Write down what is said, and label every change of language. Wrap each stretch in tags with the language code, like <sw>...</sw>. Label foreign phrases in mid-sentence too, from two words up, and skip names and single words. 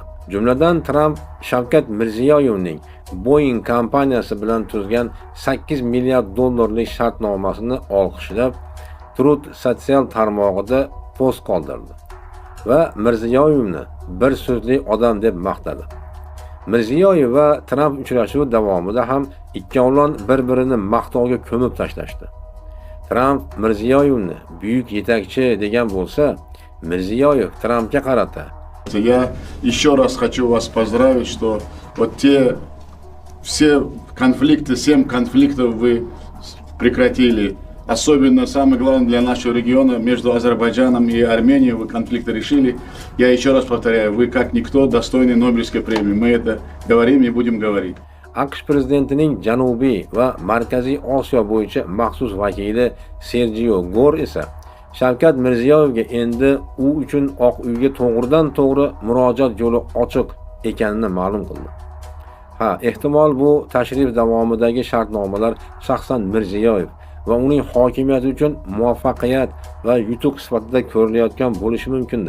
<uz>Jumladan Tramp Shavkat Mirziyoyevning Boeing kompaniyasi bilan tuzgan 8 milliard dollarlik shartnomasini olqishlab, Truth sotsial tarmog'ida post qoldirdi va Mirziyoyevni bir so'zli odam deb maqtadi. Mirziyoyev va Tramp uchrashuvi davomida ham ikkovlon bir-birini maqtovga ko'mib tashlashdi. Tramp Mirziyoyevni buyuk yetakchi degan bo'lsa, Mirziyoyev Trampga qarata:</uz> <ru>Я еще раз хочу вас поздравить, что вот все конфликты, 7 конфликтов вы прекратили. Особенно самое главное для нашего региона между Азербайджаном и Арменией вы конфликты решили. Я еще раз повторяю, вы как никто достойны Нобелевской премии. Мы это говорим и будем говорить.</ru> <uz>AQSh prezidentining Janubiy va Markaziy Osiyo bo'yicha maxsus vakili Sergio Gor esa Shavkat Mirziyoyevga endi u uchun Oq uyga to'g'ridan-to'g'ri murojaat yo'li ochiq ekanini ma'lum qildi. Ehtimol bu tashrif davomidagi shartnomalar shaxsan Mirziyoyev va uning hokimiyati uchun muvaffaqiyat va yutuq sifatida ko'rilayotgan bo'lishi mumkindir.</uz>